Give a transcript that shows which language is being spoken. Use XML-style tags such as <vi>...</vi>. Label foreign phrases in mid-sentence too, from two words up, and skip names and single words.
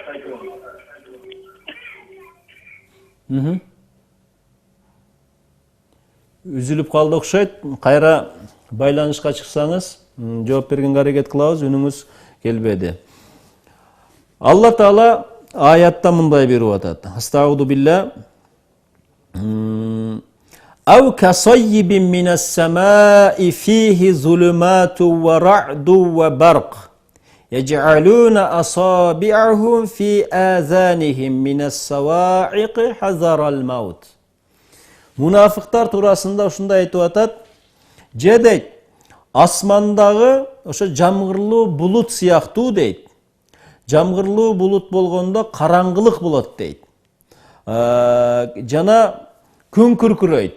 <ky>Үзүлүп калды окшойт. Кайра байланышка чыксаңыз, жооп бергенге аракет кылабыз, үнүңүз келбеди. Алла Таала аятта мындай берип атат.</ky> <ar>أستغفر الله. أو كصيب من السماء فيه ظلمات ورعد وبرق. يجعلون أصابعهم في آذانهم من الصواعق حذر الموت.</ar> <ky>Мунафыктар туурасында ушундай айтып атат. Жедейт, асмандагы ошо жамгырлуу булут сыяктуу дейт. Жамгырлуу булут болгондо караңгылык болот дейт. Жана күн күркүрөйт.</ky>